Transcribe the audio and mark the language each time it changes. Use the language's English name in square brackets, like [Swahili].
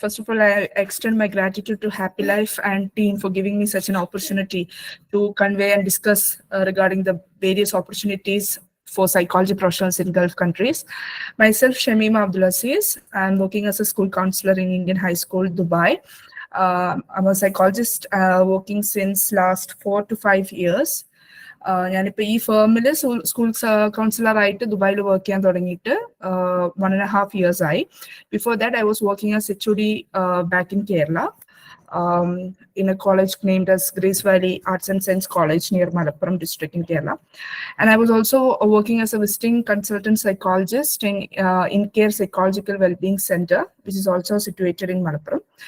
[English] First of all, I extend my gratitude to Happlyf and team for giving me such an opportunity to convey and discuss regarding the various opportunities for psychology professionals in Gulf countries. Myself, Shamima Abdulaziz. I'm working as a school counselor in Indian High School, Dubai. I'm a psychologist working since last 4 to 5 years. [Malayalam] ഞാനിപ്പോൾ ഈ ഫേമിൽ school കൗൺസിലറായിട്ട് ദുബായിൽ work ചെയ്യാൻ തുടങ്ങിയിട്ട് 1.5 years ആയി. [English] Before that I was working as HOD back in Kerala, in a college named as Grace Valley Arts and Science College near Malappuram district in Kerala. And I was also working as a visiting consultant psychologist in Care Psychological Wellbeing Center, which is also situated in Malappuram.